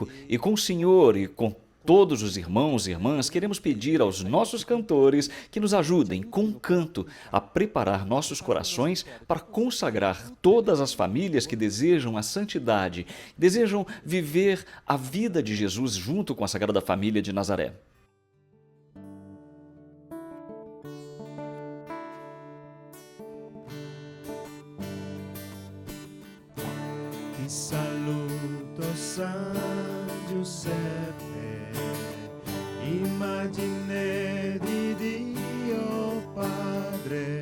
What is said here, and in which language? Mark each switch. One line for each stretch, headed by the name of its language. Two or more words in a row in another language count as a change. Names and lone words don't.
Portuguese: E com o senhor e com todos os irmãos e irmãs, queremos pedir aos nossos cantores que nos ajudem com o canto a preparar nossos corações para consagrar todas as famílias que desejam a santidade, desejam viver a vida de Jesus junto com a Sagrada Família de Nazaré.
Italian: Ti saluto, San Giuseppe, immagine di Dio Padre.